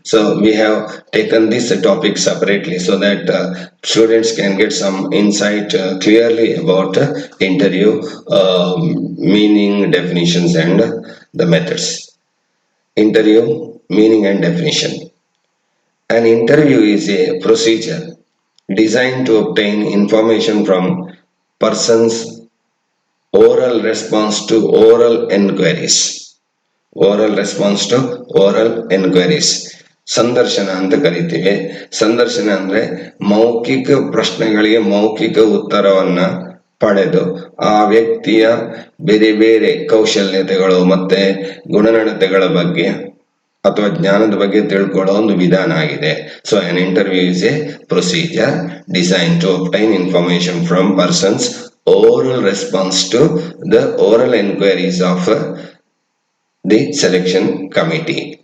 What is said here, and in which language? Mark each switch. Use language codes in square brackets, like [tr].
[en] So we have taken this topic separately so that students can get some insight clearly about interview meaning, definitions, and the methods. Interview meaning and definition. An interview is a procedure designed to obtain information from persons' oral response to oral enquiries. Oral response to oral enquiries [kn] ಸಂದರ್ಶನ ಅಂತ ಕರಿತೀವಿ. ಸಂದರ್ಶನ ಅಂದ್ರೆ ಮೌಖಿಕ ಪ್ರಶ್ನೆಗಳಿಗೆ ಮೌಖಿಕ ಉತ್ತರವನ್ನ ಪಡೆದು ಆ ವ್ಯಕ್ತಿಯ ಬೇರೆ ಬೇರೆ ಕೌಶಲ್ಯತೆಗಳು ಮತ್ತೆ ಗುಣನಡತೆಗಳ ಬಗ್ಗೆ ಅಥವಾ ಜ್ಞಾನದ ಬಗ್ಗೆ ತಿಳ್ಕೊಳ್ಳೋ ಒಂದು ವಿಧಾನ ಆಗಿದೆ. [en] So an interview is a procedure design to obtain information from persons oral response to the oral enquiries of the selection committee.